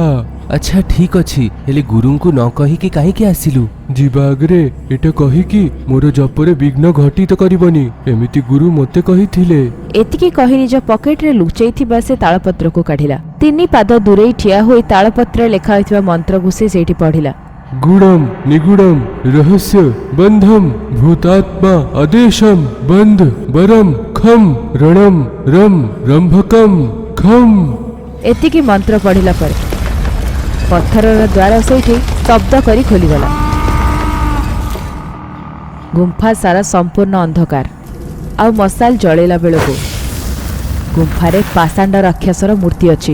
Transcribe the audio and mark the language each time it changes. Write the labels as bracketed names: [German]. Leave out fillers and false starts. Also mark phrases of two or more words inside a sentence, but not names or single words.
[Odia] ଆଚ୍ଛା ଠିକ୍ ଅଛି, ହେଲେ ଗୁରୁଙ୍କୁ ନ କହିକି କାହିଁକି ଆସିଲୁ? ଯିବା ଆଗରେ ଏଟା କହିକି ମୋର ଜପରେ ବିଘ୍ନ ଘଟିତ କରିବନି, ଏମିତି ଗୁରୁ ମୋତେ କହିଥିଲେ। ଏତିକି କହି ନିଜ ପକେଟରେ ଲୁଚେଇଥିବା ସେ ତାଳପତ୍ରକୁ କାଢ଼ିଲା। 3 ପାଦ ଦୂରେଇ ଠିଆ ହୋଇ ତାଳପତ୍ରରେ ଲେଖା ହୋଇଥିବା ମନ୍ତ୍ରକୁ ସେ ସେଇଠି ପଢ଼ିଲା। [Sanskrit] गुणम निगुणम रहस्य बंधम भूतात्मा आदेशम बंध बरम खम रणम रम रंभकम खम। [Odia] ଏତିକି ମନ୍ତ୍ର ପଢ଼ିଲା ପରେ ପଥରର ଦ୍ୱାର ସେଇଠି ଶବ୍ଦ କରି ଖୋଲିଗଲା। ଗୁମ୍ଫା ସାରା ସମ୍ପୂର୍ଣ୍ଣ ଅନ୍ଧକାର ଆଉ ମଶାଲ ଜଳେଇଲା ବେଳକୁ ଗୁମ୍ଫାରେ ପାଷାଣ୍ଡ ରାକ୍ଷସର ମୂର୍ତ୍ତି ଅଛି।